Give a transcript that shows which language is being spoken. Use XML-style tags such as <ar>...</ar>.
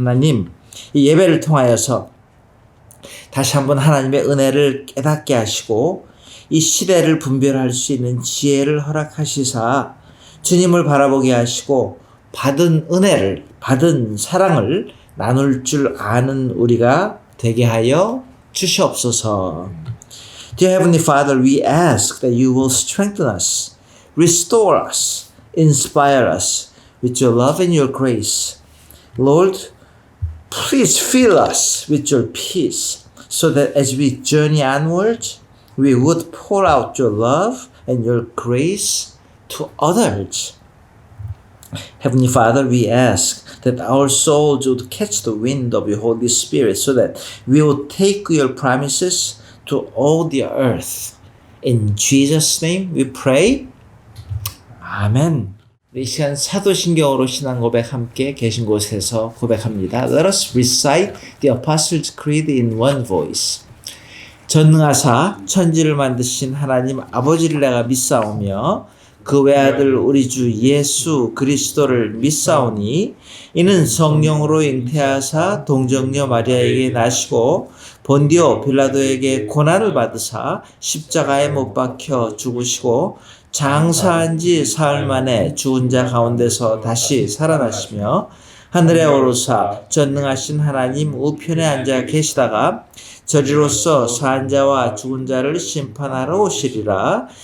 <ko>하나님, 이 예배를 통하여서 다시 한번 하나님의 은혜를 깨닫게 하시고 이 시대를 분별할 수 있는 지혜를 허락하시사 주님을 바라보게 하시고 받은 은혜를, 받은 사랑을 나눌 줄 아는 우리가 되게 하여 주시옵소서.</ko> <en>Dear Heavenly Father, we ask that you will strengthen us, restore us, inspire us with your love and your grace. Lord, please fill us with your peace so that as we journey onward, we would pour out your love and your grace to others. Heavenly Father, we ask that our souls would catch the wind of your Holy Spirit so that we would take your promises to all the earth. In Jesus' name we pray. 아멘.</en> <ko>이 시간 사도신경으로 신앙 고백 함께 계신 곳에서 고백합니다.</ko> <en>Let us recite the Apostles' Creed in one voice.</en> <ko>전능하사 천지를 만드신 하나님 아버지를 내가 믿사오며 그 외아들 우리 주 예수 그리스도를 믿사오니 이는 성령으로 잉태하사 동정녀 마리아에게 나시고 본디오 빌라도에게 고난을 받으사 십자가에 못 박혀 죽으시고 장사한 지 사흘 만에 죽은 자 가운데서 다시 살아나시며 하늘에 오르사 전능하신 하나님 우편에 앉아 계시다가 저리로서 산 자와 죽은 자를 심판하러 오시리라.</ko>